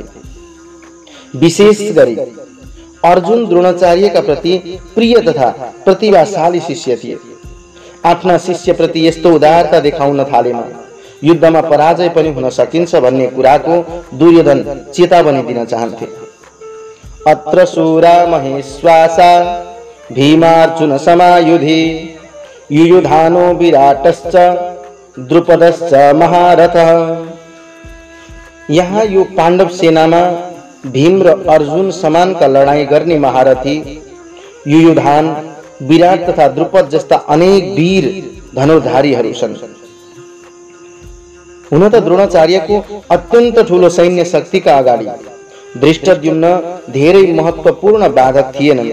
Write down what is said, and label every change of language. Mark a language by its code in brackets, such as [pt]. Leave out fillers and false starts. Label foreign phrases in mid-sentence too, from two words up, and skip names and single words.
[ne] विशेष गरी अर्जुन द्रोणाचार्यका प्रति प्रिय तथा प्रतिभाशाली शिष्य थिए। आफ्ना शिष्यप्रति यस्तो उदारता देखाउन थालेमा युद्धमा पराजय पनि हुन सकिन्छ भन्ने कुराको दुर्योधन चेतावनी दिन चाहन्थे। [sa] अत्र शूरा महेश्वासा भीमार्जुन समायुधि युयुधानो विराटश्च द्रुपदश्च महारथः। [ne] यहाँ यो पाण्डव सेनामा भीम र अर्जुन समानका लडाई गर्ने महारथी युयुधान, विराट तथा द्रुपद जस्ता अनेक वीर धनुर्धारीहरू छन्। हुन त द्रोणाचार्यको अत्यन्त ठूलो सैन्य शक्तिका अगाडि धृष्टद्युम्न धेरै महत्त्वपूर्ण बाधक थिएनन्।